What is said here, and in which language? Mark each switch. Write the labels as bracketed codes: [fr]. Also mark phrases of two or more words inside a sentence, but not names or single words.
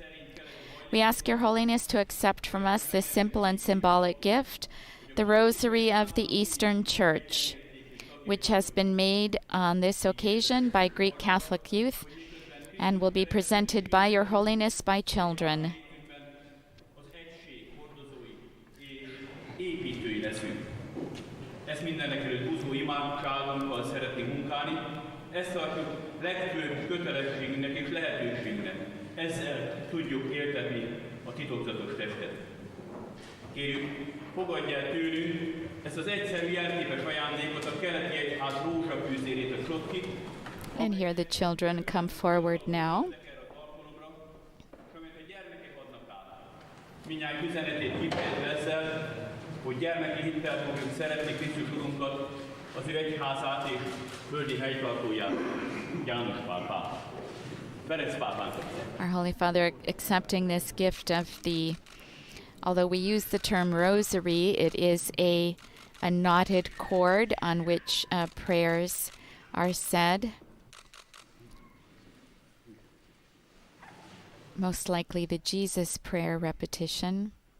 [en] We ask Your Holiness to accept from us this simple and symbolic gift, the Rosary of the Eastern Church, which has been made on this occasion by Greek Catholic youth and will be presented by Your Holiness by children. [hu] Építői leszünk. Ezt mindenekelőtt buzgó imádságunkkal szeretnénk munkálni. Ezt tartjuk legfőbb kötelességünknek és lehetőségünknek. Ezzel tudjuk éltetni a titokzatos testet. Kérjük, fogadj el tőlünk ezt az egyszerű jelképes ajándékot, a keleti egyház rózsafűzérét, a csotkit. [en] And here the children come forward now. [hu] Mindjárt üzenetét kifejezve ezzel, hogy gyermeki hittel fogjuk szeretni Krisztus Urunkat, az ő egyházát és földi helytartóját, János Pál pápa. Ferenc pápánkat. [en] Our Holy Father, accepting this gift of the, although we use the term rosary, it is a knotted cord on which prayers are said. Most likely the Jesus prayer repetition.